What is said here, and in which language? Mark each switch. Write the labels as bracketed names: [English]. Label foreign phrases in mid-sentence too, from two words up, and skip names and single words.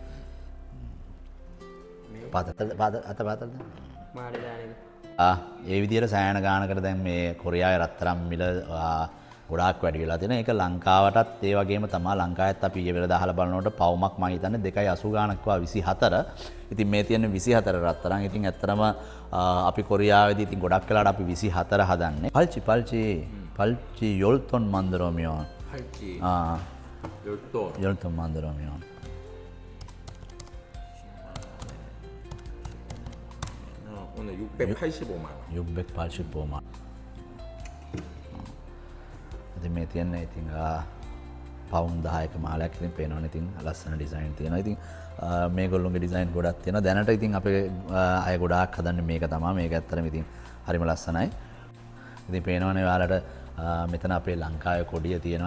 [Sinhala] පාතද ඒ විදියට සෑහෙන ගානකට දැන් මේ කොරියාවේ රත්තරන් මිල ගොඩාක් වැඩි වෙලා තියෙනවා. ඒක ලංකාවටත් ඒ වගේම තමයි. ලංකාවෙත් අපි ඊයේ වෙලදා අහලා බලනකොට පවුමක් මම හිතන්නේ 2.80 ගානක් වා 24. ඉතින් මේ තියෙන 24 රත්තරන්. ඉතින් ඇත්තටම අපි කොරියාවේදී ඉතින් ගොඩක් වෙලාට අපි 24 හදන්නේ. [Korean] 팔찌 열돈 만들면 팔찌 아 10돈. 10돈 만들면 오늘 685만 원. 685만. [Sinhala] ඉතින් මේ තියන්නේ ඉතින් පවුම් 10ක මාලයක් ඉතින් පේනවනේ. ඉතින් ලස්සන ඩිසයින් තියෙනවා. ඉතින් මේගොල්ලෝගේ ඩිසයින් ගොඩක් තියෙනවා. දැනට ඉතින් අපේ අය ගොඩාක් හදන්නේ මේක තමයි. මේක ඇත්තටම ඉතින් හරිම ලස්සනයි. ඉතින් පේනවනේ ඔයාලට මෙතන අපේ ලංකාවේ කොඩිය තියෙනවා.